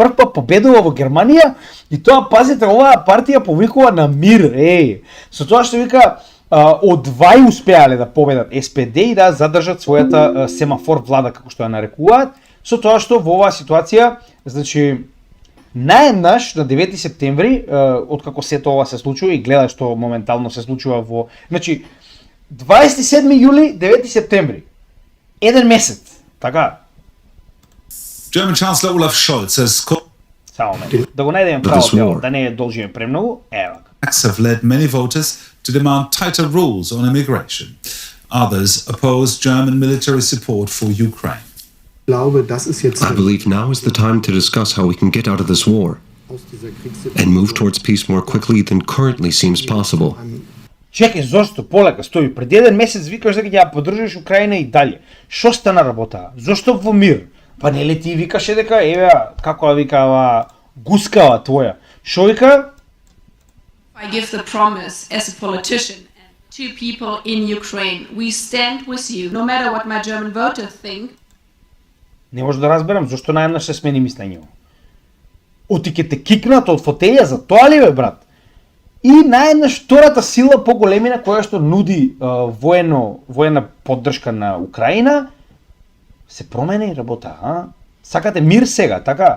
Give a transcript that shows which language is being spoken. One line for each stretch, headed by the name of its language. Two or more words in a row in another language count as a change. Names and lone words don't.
Macedonian: прв пат победува во Германија и тоа, пазите, оваа партија повикува на мир, со тоа што вика, одвај успеале да победат СПД и да задржат својата семафор влада, како што ја нарекуваат, со тоа што во оваа ситуација, значи, наеднаш на 9 септември, откако сето ова се случува и гледа што моментално се случува во... Значи, 27 јули, 9 септември. Еден месец, така?
English: German Chancellor Olaf Scholz has called...
Macedonian: Само да го најдеме право, да не должиме премногу. Ева.
English: Have led many voters to demand tighter rules on immigration. Others oppose German military support for Ukraine. I believe now is the time to discuss how we can get out of this war and move towards peace more quickly than currently seems possible.
Macedonian: Чекай, зошто полека стои? Пред еден месец викаш дека ќе ја поддржиш Украина и далje. Што стана работа? Зошто во мир? Па нели ти викаше дека еве како викава гускава твоја. Што вика?
English: I give the promise as a politician and to people in Ukraine, we stand with you, no matter what my German voters think.
Macedonian: Не може да разберам зошто најнаш се смени мислењето. Оти ќе те кикнат од фотелја за тоа ли бе, брат? И наеднаш втората сила по големина која што нуди воена поддршка на Украина се промени работа, Сакате мир сега, така?